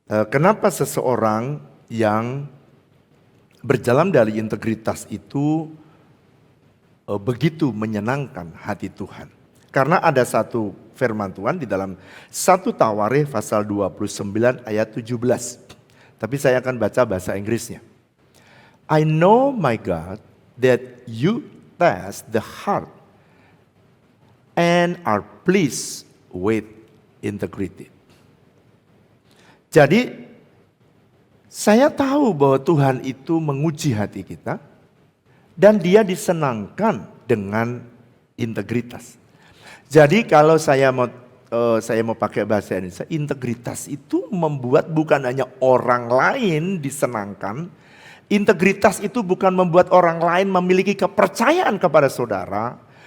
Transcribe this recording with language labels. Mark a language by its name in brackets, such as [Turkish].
[Indonesian] Kenapa seseorang yang berjalan dari integritas itu begitu menyenangkan hati Tuhan. Karena ada satu firman Tuhan di dalam 1 Tawarikh pasal 29 ayat 17. Tapi saya akan baca bahasa Inggrisnya. [English] I know my God that you test the heart and are pleased with integrity. [Indonesian] Jadi saya tahu bahwa Tuhan itu menguji hati kita dan Dia disenangkan dengan integritas. Jadi kalau saya mau pakai bahasa Indonesia, integritas itu membuat bukan hanya orang lain disenangkan, integritas itu bukan membuat orang lain memiliki kepercayaan kepada saudara.